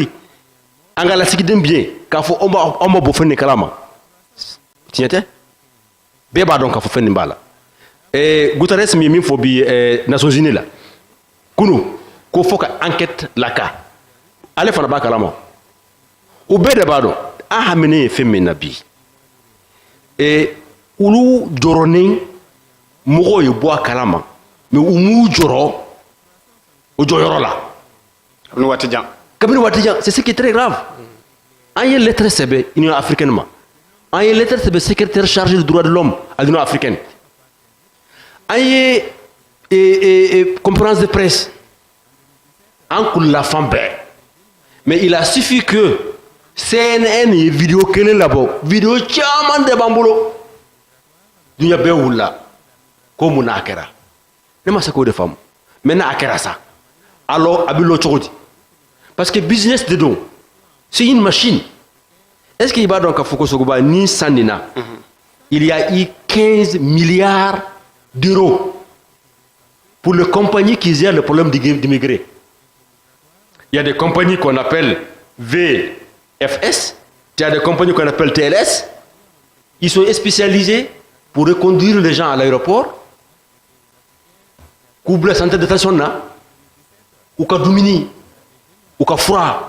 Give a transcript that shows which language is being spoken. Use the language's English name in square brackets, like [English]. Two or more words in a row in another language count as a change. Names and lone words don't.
[Bambara] an ka lasigiden bɛ yen k'a fɔ anw ma bɔ fɛn nin kalama tiɲɛ tɛ bɛɛ b'a dɔn k'a fɔ fɛn nin b'a la Guterres min ye min fɔ bi Nations Unies la kunu ko fo ka enquête la kan ale fana b'a kalama o bɛɛ de b'a dɔn an haminen ye fɛn min na bi olu jɔrɔnen mɔgɔw ye bɔ a kalama mais u m'u jɔrɔ o jɔyɔrɔ la kabini waati jan [French] c'est ce qui est très grave [Bambara] an ye lettre sɛbɛn Union africaine ma an ye lettre sɛbɛn [French] secrétaire chargé des droits de l'homme à l'Union africaine an [Bambara] ye [French] conférence de presse [Bambara] an kulila fan bɛɛ [French] mais il a suffi que [Bambara] CNN ye vidéo kelen labɔ vidéo caman de b'an bolo dunuya bɛɛ wulila ko mun na a kɛra ne ma se k'o de faamu mais n'a a kɛra sa alors a bɛ lɔ cogo di [French] parce que [Bambara] business de don [French] c'est une machine est-ce qu'il [Bambara] b'a dɔn k'a fɔ ko Sogoba ni san nin na [French] il y a eu 15 milliards d'euros pour les compagnies qui gèrent le problème d'immigrés. Il y a des compagnies qu'on appelle VFS, il y a des compagnies qu'on appelle TLS. Ils sont spécialisés pour reconduire les gens à l'aéroport, couvrir la santé de détention, ou qu'à Dumini, ou qu'à Froid.